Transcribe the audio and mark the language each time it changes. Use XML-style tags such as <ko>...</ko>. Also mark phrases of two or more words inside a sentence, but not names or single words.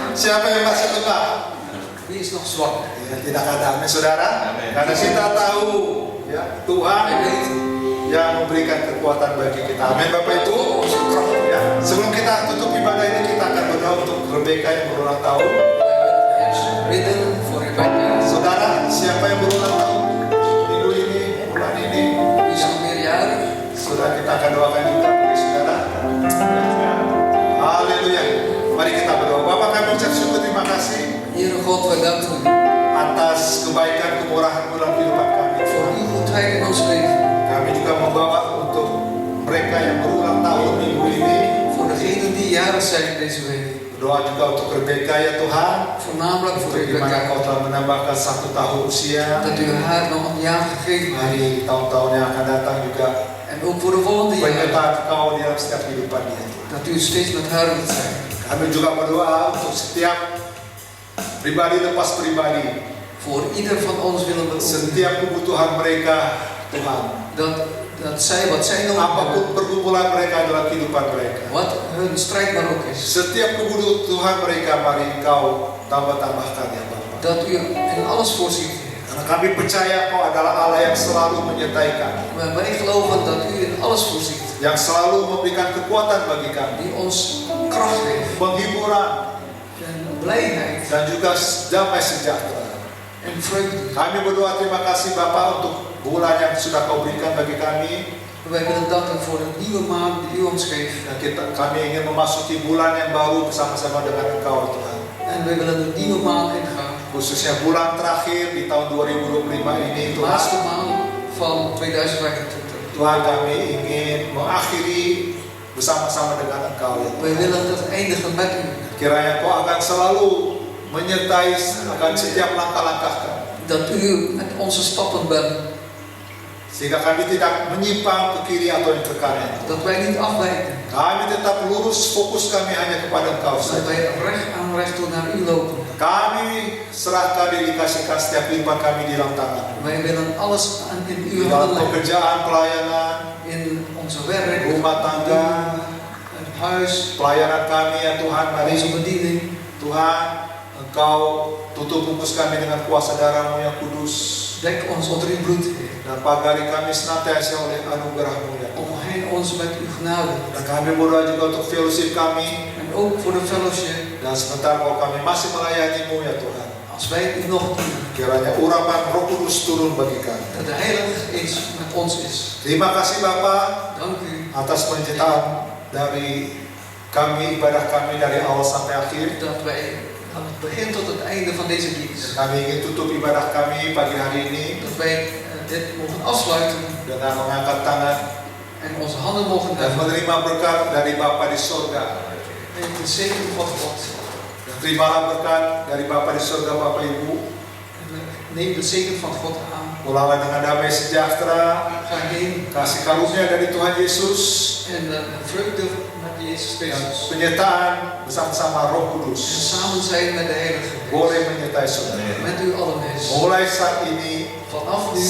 <id>Siapa yang masih lemah?</id> <nl>Wie is nog zwak?</nl> <id>Ya, tidak ada, amin saudara. Karena kita tahu ya, Tuhan</id> <nl>Hij weet</nl> <id>yang memberikan kekuatan bagi kita. Amin Bapak Ibu.</id> <nl>onze kracht.</nl> <id>Ya, sebelum kita tutup ibadah ini, kita akan berdoa untuk Rebecca yang berulang tahun.</id> <nl>Bidden voor Rebecca.</nl> <id>Saudara, siapa yang berulang tahun minggu ini, bulan ini?</id> <nl>Wie is nog meerjarig?</nl> <id>Saudara, kita akan doakan juga bagi saudara. Haleluya. Mari kita berdoa. Bapak, kami ucap syukur, terima kasih</id> <nl>Heere God, wij danken u</nl> <id>atas kebaikan kemurahan-Mu dalam kehidupan kami.</id> <nl>voor uw goedheid in ons leven.</nl> <id>Kami juga membawa untuk mereka yang berulang tahun minggu ini.</id> <nl>Voor degenen die jarig zijn deze week.</nl> <id>Doa juga untuk Rebecca ya Tuhan.</id> <nl>Voornamelijk voor</nl> <id>Untuk di mana Rebecca. Kau telah menambahkan 1 tahun usia.</id> <nl>Dat u haar nog een jaar gegeven heeft.</nl> <id>Mari tahun-tahun yang akan datang juga</id> <nl>En ook voor de volgende jaren.</nl> <id>penyertaan Kau di dalam setiap kehidupan dia.</id> <nl>Dat u steeds met haar wilt zijn.</nl> <id>Kami juga berdoa untuk setiap pribadi lepas pribadi.</id> <nl>Voor ieder van ons willen we ook</nl> <id>Setiap kebutuhan mereka Tuhan.</id> <nl>dat zij wat zij nodig hebben.</nl> <id>Apapun pergumulan mereka dalam kehidupan mereka.</id> <nl>Wat hun strijd maar ook is.</nl> <id>Setiap kebutuhan mereka mari Kau tambah-tambahkan ya Bapa.</id> <nl>Dat u in alles voorziet.</nl> <id>Karena kami percaya Kau adalah Allah yang selalu menyertai kami.</id> <nl>Maar wij geloven dat u in alles voorziet.</nl> <id>Yang selalu memberikan kekuatan bagi kami.</id> <nl>Die ons kracht geeft.</nl> <id>Penghiburan</id> <nl>En blijheid.</nl> <id>dan juga damai sejahtera.</id> <nl>En vreugde.</nl> <id>Kami berdoa terima kasih Bapa untuk bulan yang sudah Kau berikan bagi kami.</id> <nl>Wij willen danken voor de nieuwe maand die u ons geeft.</nl> <id>Dan kami ingin memasuki bulan yang baru bersama-sama dengan Engkau Tuhan.</id> <nl>En wij willen de nieuwe maand ingaan.</nl> <id>Khususnya bulan terakhir di tahun 2025 ini</id> <nl>De</nl> <id>Tuhan.</id> <nl>laatste maand van 2025.</nl> <id>Tuhan kami ingin mengakhiri bersama-sama dengan Engkau ya Tuhan.</id> <nl>Wij willen het eindigen met u.</nl> <id>Kiranya Kau akan selalu menyertai akan setiap langkah-langkah kami.</id> <nl>Dat u met onze stappen bent.</nl> <id>Sehingga kami tidak menyimpang ke kiri atau yang ke kanan.</id> <nl>Dat wij niet afwijken.</nl> <id>Kami tetap lurus, fokus kami hanya kepada Engkau</id> <nl>Dat</nl> <id>saja.</id> <nl>wij recht aan recht toe naar u lopen.</nl> <id>Kami serahkan dedikasikan setiap kehidupan kami di dalam tangan.</id> <nl>Wij willen alles in</nl> <id>Di</id> <nl>uw</nl> <id>dalam</id> <nl>handen leggen.</nl> <id>pekerjaan, pelayanan,</id> <nl>In onze werk,</nl> <id>rumah tangga,</id> <nl>het huis,</nl> <id>pelayanan kami ya Tuhan. Mari</id> <nl>onze bediening.</nl> <id>Tuhan, Engkau tutup bungkus kami dengan kuasa darah-Mu yang kudus.</id> <nl>Dek ons onder uw bloed, Heer.</nl> <id>Dan pagari kami senantiasa oleh anugerah-Mu ya Tuhan.</id> <nl>Omheen ons met uw genade.</nl> <id>Dan kami berdoa juga untuk fellowship kami.</id> <nl>En ook voor de fellowship.</nl> <id>Dan sementara kalau kami masih melayani-Mu ya Tuhan.</id> <nl>Als wij u nog dienen.</nl> <id>Kiranya urapan Roh Kudus turun bagi kami.</id> <nl>Dat de Heilige Geest met ons is.</nl> <id>Terima kasih Bapa</id> <nl>Dank u</nl> <id>atas penyertaan dari kami, ibadah kami dari awal sampai akhir.</id> <nl>dat wij aan het begin tot het einde van deze dienst.</nl> <id>Kami ingin tutup ibadah kami pagi hari ini</id> <nl>Dat wij dit mogen afsluiten.</nl> <id>dengan mengangkat tangan</id> <nl>En onze handen mogen</nl> <id>dan</id> <nl>heffen.</nl> <id>menerima berkat dari Bapa di surga.</id> <nl>En de zegen van God.</nl> <id>Dan terimalah berkat dari Bapa di surga, Bapak Ibu.</id> <nl>En neem de zegen van God aan.</nl> <id>Pulanglah dengan damai sejahtera,</id> <nl>Ga heen.</nl> <id>kasih karunia dari Tuhan Yesus,</id> <nl>En vreugde met Jezus</nl> <id>dan</id> <nl>Christus.</nl> <id>penyertaan bersama-sama Roh</id> <nl>En</nl> <id>Kudus</id> <nl>samen zijn met de Heilige Geest.</nl> <id>boleh menyertai saudara.</id> <nl>Met u allen is.</nl> <id>Mulai saat ini</id> <nl>Vanaf nu</nl>